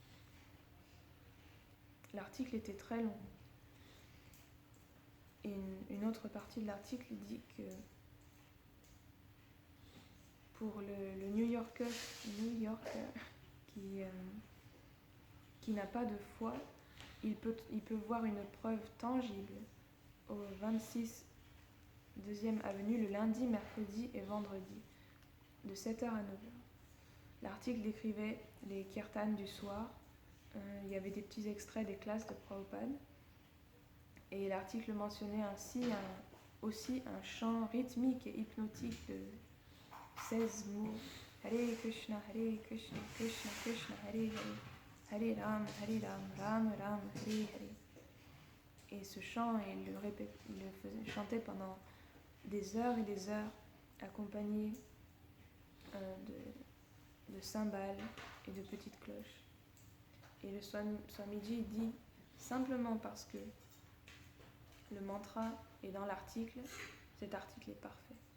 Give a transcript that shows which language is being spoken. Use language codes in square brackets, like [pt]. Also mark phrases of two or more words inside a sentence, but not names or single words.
[fr] L'article était très long. Et une autre partie de l'article dit que pour le New Yorker qui n'a pas de foi, il peut voir une preuve tangible au 26 2e avenue le lundi, mercredi et vendredi, de 7h à 9h. L'article décrivait les kirtans du soir. Il y avait des petits extraits des classes de Prabhupada. Et l'article mentionnait aussi un chant rythmique et hypnotique de 16 mots. Hare Krishna, Krishna Krishna, Hare Hare, Hare Ram, Ram Ram, Hare Hare. Et ce chant, il le chantait pendant des heures et des heures, accompagné de cymbales et de petites cloches. Et le Swamiji dit, simplement parce que le mantra est dans l'article, cet article est parfait.